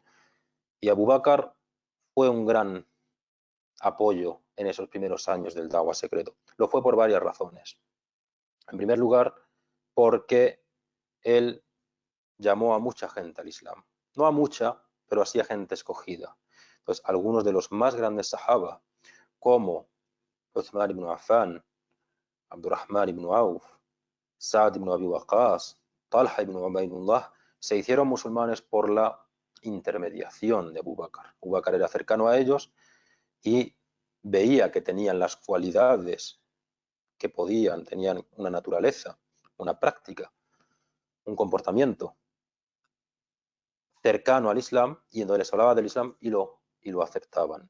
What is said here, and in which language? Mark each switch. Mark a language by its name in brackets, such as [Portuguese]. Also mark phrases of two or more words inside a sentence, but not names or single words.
[Spanish] Y Abu Bakr fue un gran apoyo en esos primeros años del Dawa secreto. Lo fue por varias razones. En primer lugar, porque él llamó a mucha gente al Islam. No a mucha, pero así a gente escogida. Entonces, algunos de los más grandes sahaba, como Uthman ibn Affan, Abdurrahman ibn Auf, Sa'd ibn Abi Waqqas, Talha ibn Ubaydullah, se hicieron musulmanes por la intermediación de Abu Bakr. Abu Bakr era cercano a ellos y veía que tenían las cualidades que podían, tenían una naturaleza, una práctica, un comportamiento cercano al Islam, y entonces les hablaba del Islam y lo aceptaban.